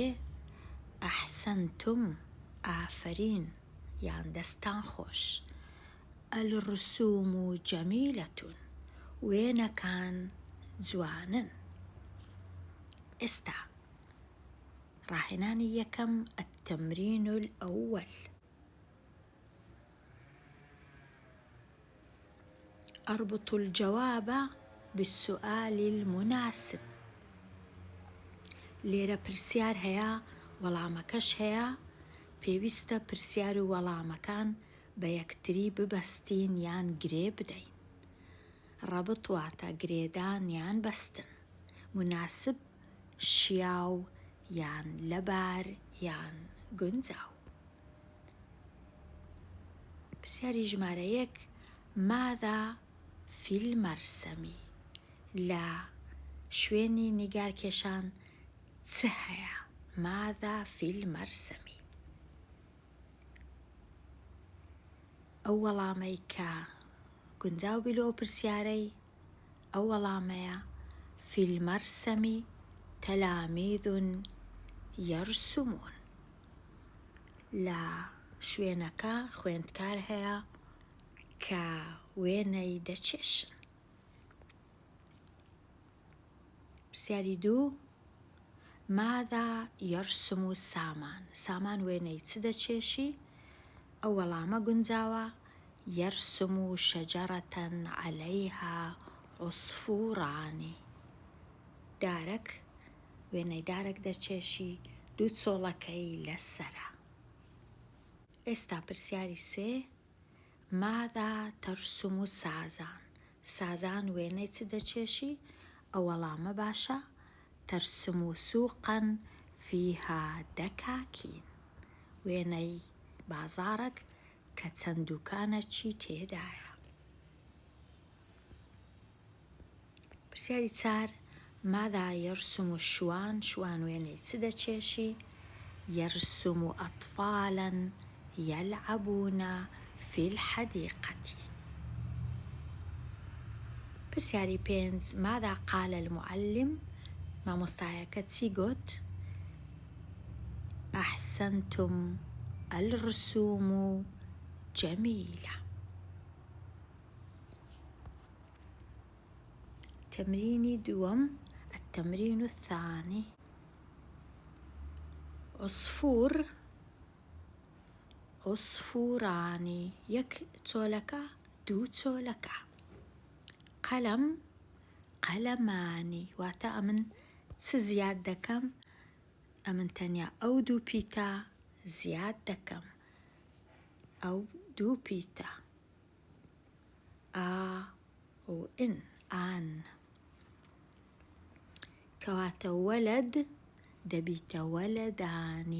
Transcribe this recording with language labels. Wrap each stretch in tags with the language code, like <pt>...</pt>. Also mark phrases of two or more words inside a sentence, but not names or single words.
<ckb>ئەحسەنتم، ئافەرین یان دەستان خۆش.</ckb> <ar>الرسوم جەمیلەة،</ar> <ckb>وێنەکان جوانن. ئێستا ڕاهێنانی یەکەم.</ckb> <ar>التمرين الأول. أربط الجواب بالسؤال المناسب.</ar> <ckb>لێرە پرسیار هەیە، وەڵامەکەش هەیە. پێویستە پرسیار و وەڵامەکان بە یەکتری ببەستین یان گرێ بدەین. ڕەبط واتە گرێدان یان بەستن. مناسب شیاو یان لەبار یان گونجاو. پرسیاری ژمارە 1:</ckb> <ar>ماذا في المرسم؟</ar> <ckb>لە شوێنی نیگارکێشان چ هەیە؟</ckb> <ar>ماذا في المرسم؟</ar> <ckb>ئەو وەڵامەی کە گونجاو بی لەو پرسیارەی ئەو وەڵامەیە:</ckb> <ar>في المرسم تلاميذ يرسمون.</ar> <ckb>لە شوێنەکە خوێندکار هەیە کە وێنەی دەچێشن. پرسیاری 2:</ckb> <ar>ماذا يرسم سامان؟</ar> <ckb>سامان وێنەی چ دەچێشی؟ ئەو وەڵامە گونجاوە</ckb> <ar>يرسم شجرة عليها عصفوران.</ar> <ckb>دارك وێنەی دارك دەچێشی دوو چۆڵەکەی لەسەرە. ئێستا پرسیاری سێ،</ckb> <ar>ماذا ترسم سازان؟</ar> <ckb>سازان وێنەی چ دەچێشی؟ ئەو وەڵامە باشە.</ckb> <ar>ترسم سوقا فيها دكاكين.</ar> <ckb>وێنەی بازارێک کە چەند دوکانێکی تێدایە. پرسیاری چار،</ckb> <ar>ماذا يرسم الشوان؟</ar> <ckb>شوان وێنەی چ دەچێشی؟</ckb> <ar>يرسم أطفالا يلعبون في الحديقة.</ar> <ckb>پرسیاری پێنج،</ckb> <ar>ماذا قال المعلم؟</ar> <ckb>مامۆستایەکە چی گوت؟</ckb> <ar>أحسنتم الرسوم جميلة.</ar> <ckb>تمريني دوم،</ckb> <ar>التمرين الثاني. عصفور، عصفوران،</ar> <ckb>يك چۆلەکە دوو چۆلەکە. قەلەم، قەلەمانی، واتە ئەمن چ زیاد دەکەم؟ ئەمن تەنیا ئەو دوو پیتە زیاد دەکەم. ئەو دوو پیتە ئا و ئن، ئان، کەواتە وەلەد دەبیتە وەلەدانی.</ckb>